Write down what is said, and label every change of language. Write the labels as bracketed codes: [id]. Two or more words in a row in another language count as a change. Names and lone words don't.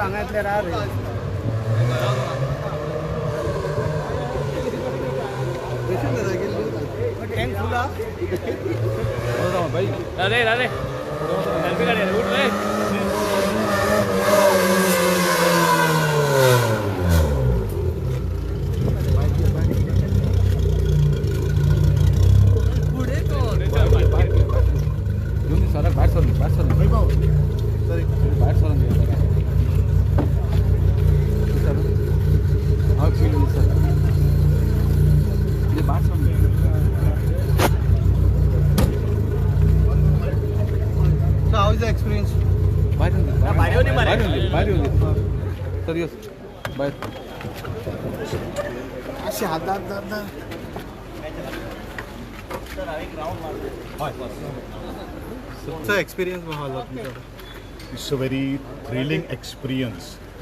[mr] आपल्या राह अरे अरे उठ रे [en] How is the experience? [mr] असे हातात एक्सपिरियन्स [en] It's a very thrilling experience.